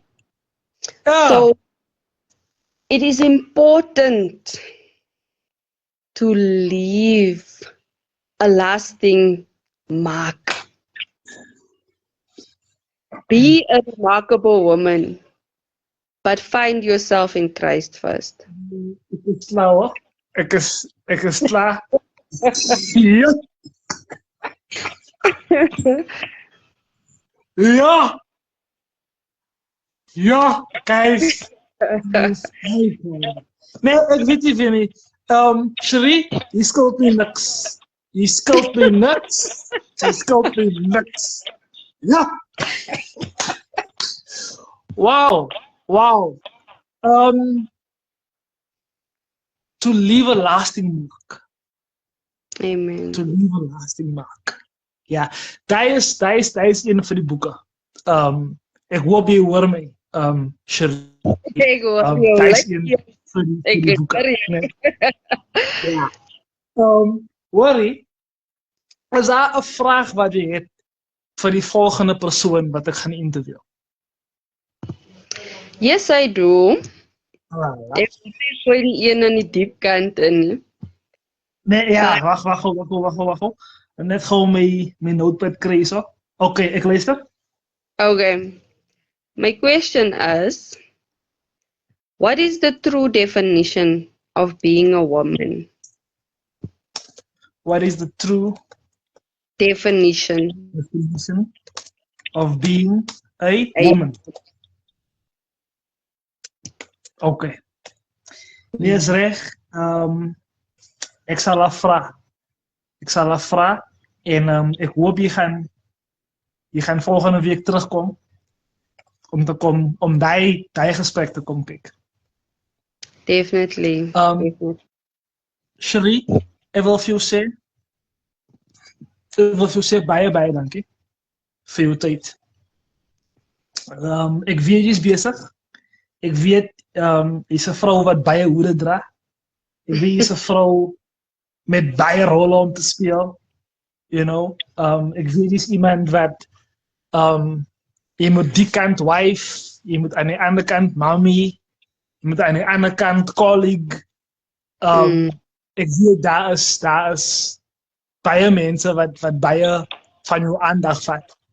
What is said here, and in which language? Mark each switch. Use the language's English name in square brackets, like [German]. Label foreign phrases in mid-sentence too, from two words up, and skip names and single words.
[English] So it is important to leave a lasting mark. Be a remarkable woman, but find yourself in Christ first. [Afrikaans] Ek is klaar, hoor. Ek is klaar. Ja. Ja. Ja, guys. Nee, ek weet nie vir nie. Cherie, jy skuld nie niks. Jy skuld my niks. Jy skuld my niks. Ja. [English] Wow. To leave a lasting mark. Amen. To leave a lasting mark. [Afrikaans] Ja, daar is een van die boeke. Ek hoop jy hoor my. Shirley. Ek hoor Daar is een van die boeke. Nee. Ja. Worry, is daar 'n vraag wat jy het vir die volgende persoon wat ek gaan interview? [English] Yes, I do. Alright. [Afrikaans] Ek gooi die een aan die diep kant in. Nee, ja, wag. Net gou my notepad kry so. Okay, ek luister. [English] Okay. My question is, what is the true definition of being a woman? What is the true Definition. definition of being a woman? [Afrikaans] Okay. Nee, is reg. Ek sal haar vra en ek hoop jy gaan volgende week terugkom om daai gesprek te kom kyk. [English] Definitely. [Afrikaans] Shirley, ek wil vir jou sê baie dankie vir jou tyd. Ek weet jy's besig. Ek weet jy's 'n vrou wat baie hoede dra. Ek weet jy's 'n vrou met baie rolle om te speel. [English] You know, [Afrikaans] ek weet jy's iemand wat jy moet die kant wife, jy moet aan die ander kant mommy, jy moet aan die ander kant colleague. Ek weet daar is baie mense wat baie van jou aandag vat.